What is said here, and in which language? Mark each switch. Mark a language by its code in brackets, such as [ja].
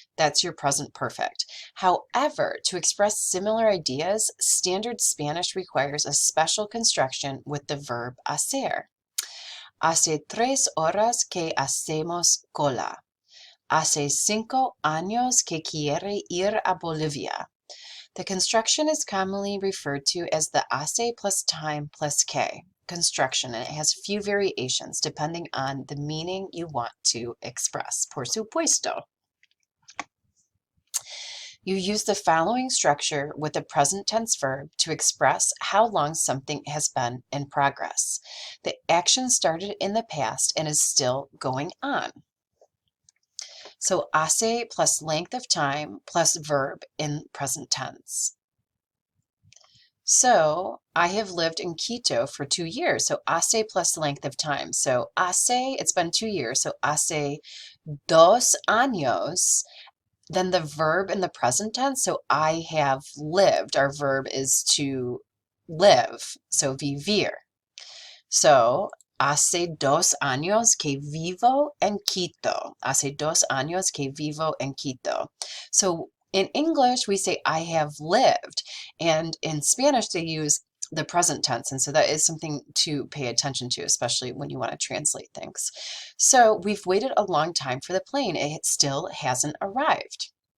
[en] That's your present perfect. However, to express similar ideas, standard Spanish requires a special construction with the verb hacer. [es] Hace 3 horas que hacemos cola. Hace 5 años que quiere ir a Bolivia. [en] The construction is commonly referred to as the hace plus time plus que construction, and it has few variations depending on the meaning you want to express. [es] Por supuesto. [en] You use the following structure with a present tense verb to express how long something has been in progress. The action started in the past and is still going on. So hace plus length of time plus verb in present tense. So I have lived in Quito for 2 years. So hace plus length of time. So hace, it's been 2 years. [es] So hace 2 años. [en] Then the verb in the present tense. So I have lived. Our verb is to live. So vivir. [es] So hace 2 años que vivo en Quito. Hace 2 años que vivo en Quito. [en] So in English, we say I have lived, and in Spanish, they use the present tense, and so that is something to pay attention to, especially when you want to translate things. So we've waited a long time for the plane. It still hasn't arrived.